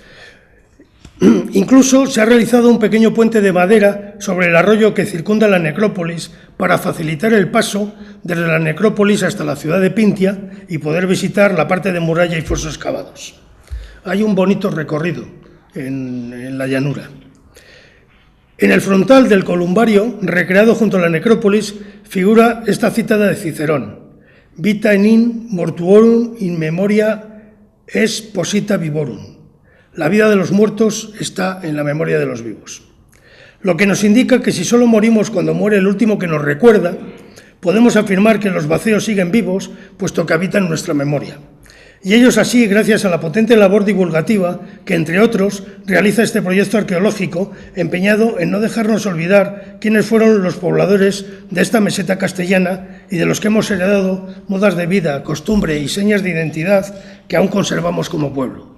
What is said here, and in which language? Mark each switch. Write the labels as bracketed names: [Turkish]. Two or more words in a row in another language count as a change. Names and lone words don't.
[Spanish] Incluso se ha realizado un pequeño puente de madera sobre el arroyo que circunda la necrópolis para facilitar el paso desde la necrópolis hasta la ciudad de Pintia y poder visitar la parte de muralla y fosos excavados. Hay un bonito recorrido en la llanura. En el frontal del columbario, recreado junto a la necrópolis, figura esta cita de Cicerón: [Latin] Vita enim mortuorum in memoria es posita vivorum. [Spanish] La vida de los muertos está en la memoria de los vivos. Lo que nos indica que si solo morimos cuando muere el último que nos recuerda, podemos afirmar que los vacíos siguen vivos, puesto que habitan nuestra memoria. Y ellos así, gracias a la potente labor divulgativa que, entre otros, realiza este proyecto arqueológico, empeñado en no dejarnos olvidar quiénes fueron los pobladores de esta meseta castellana y de los que hemos heredado modas de vida, costumbre y señas de identidad que aún conservamos como pueblo.